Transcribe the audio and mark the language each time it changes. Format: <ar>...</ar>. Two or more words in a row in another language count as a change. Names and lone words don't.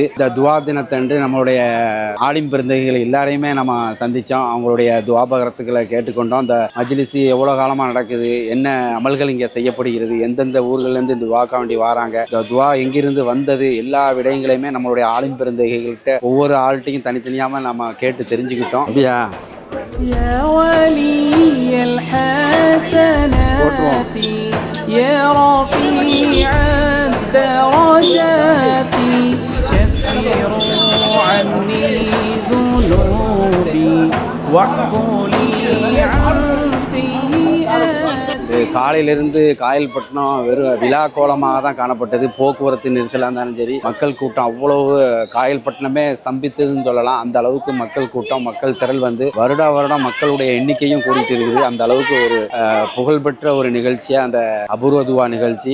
<ta>இந்த துவா தினத்தன்று நம்மளுடைய ஆலிம் பெருந்தகைகள் எல்லாரையுமே நம்ம சந்தித்தோம். அவங்களுடைய துவாபகரத்துக்களை கேட்டுக்கொண்டோம். இந்த மஜ்லிஸு எவ்வளோ காலமாக நடக்குது, என்ன அமல்கள் இங்கே செய்யப்படுகிறது, எந்தெந்த ஊர்கள்லேருந்து இந்த துவாக்க வேண்டி வராங்க, இந்த துவா எங்கிருந்து வந்தது, எல்லா விடயங்களையுமே நம்மளுடைய ஆலிம் பெருந்தகைகள்கிட்ட ஒவ்வொரு ஆள்கிட்டையும் தனித்தனியாக நம்ம கேட்டு தெரிஞ்சுக்கிட்டோம். அப்படியா?</ta> <ar>يا ولي الحسنات يا رفيع الدرجات كفروا عني ذنوبي واعفوا لي عن سيئاتي.</ar> <ta>காலையிலிருந்து காயல்பட்டினம் வெறும் விழா கோலமாக தான் காணப்பட்டது. போக்குவரத்து நெரிசலாக இருந்தாலும் சரி, மக்கள் கூட்டம் அவ்வளவு காயல்பட்டினமே ஸ்தம்பித்ததுன்னு சொல்லலாம். அந்த அளவுக்கு மக்கள் கூட்டம், மக்கள் திரள் வந்து வருடம் மக்களுடைய எண்ணிக்கையும் கூடிட்டு இருக்குது. அந்த அளவுக்கு ஒரு புகழ்பெற்ற ஒரு நிகழ்ச்சியா அந்த அபூர்வ துவா நிகழ்ச்சி.</ta>